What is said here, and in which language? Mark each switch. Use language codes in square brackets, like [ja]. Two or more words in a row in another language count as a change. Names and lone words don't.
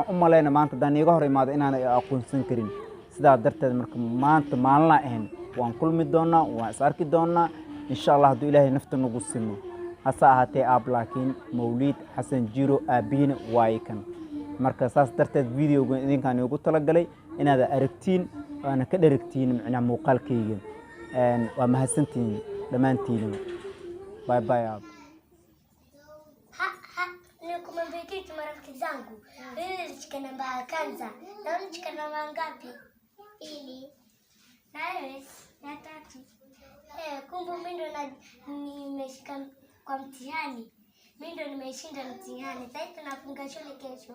[so] u maleynaa maanta hadaan iiga hor imaado inaan aqoonsan karin sidaa darteed marka maanta maalin ahayn waan kulmi doonaa waan is arki doonaa [ar] إن شاء الله [so] hadduu Ilaahay nafta nagu simo hasa ahaatay aab laakiin Mawlid Xasan Jiro aabiina waaykan marka saas darteed videoga idinkaan ugu talagalay inaad aragtiin ana ka dheregtiin macna muuqaalkayga waa mahadsantiin dhamaantiin [en] bye bye [so] aab [sw] Kumambeketi marafiki zangu wewe chika namba ya kwanza na wewe chika namba ngapi? Pili. Na wewe ya tatu. Kumbe mimi ndo nimeshika kwa mtihani. Mimi ndo nimeshinda mtihani. Sasa tunafunga shule kesho.